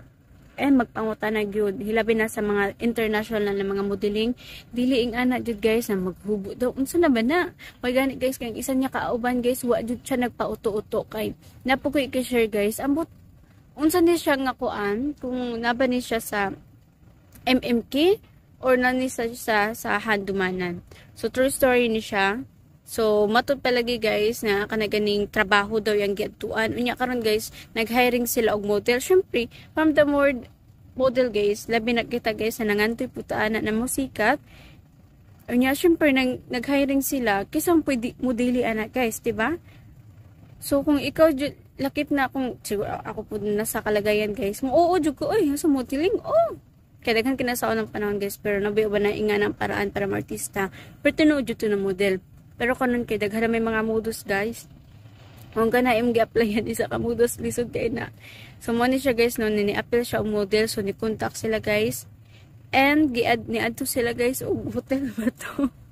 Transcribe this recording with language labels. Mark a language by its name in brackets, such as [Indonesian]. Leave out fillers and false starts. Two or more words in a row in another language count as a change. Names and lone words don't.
[Cebuano] And magpanguta na gyud hilabi na sa mga international na mga modeling dili ing ana jud guys na maghubo daw unsa na ba na may gani guys kay isa niya kauban guys wa jud siya nagpauto-uto kay napukoy kay share guys ambot unsa ni siya nga kuan kung naba ni siya sa MMK or nani sa handumanan. So true story ni siya. So matud palagi guys na kanaganing trabaho daw yang giadtuan. Unya karon guys nag-hiring sila og model. Syempre [English] from the model [Cebuano] guys labi na kita guys na nangantoy putaan na musikat. Unya syempre nag-hiring sila kisang pwede modeli ana guys, diba? So kung ikaw lakip na kung siguro ako po [Filipino] nasa kalagayan [Cebuano] guys, oo jud ko oy sa modeling. Oh. Kaya daghan kinasaon ng panahon guys pero nabiyo ba na inga ng paraan para artista. Pero tinuod jud to na model. Pero kanon kay daghan may mga modus guys. Kung kana im gi-applyan isa ka modus lisod kay na. So mo ni siya guys no ni-apply siya og model so ni contact sila guys. And ni-add to sila guys og hotel ba to.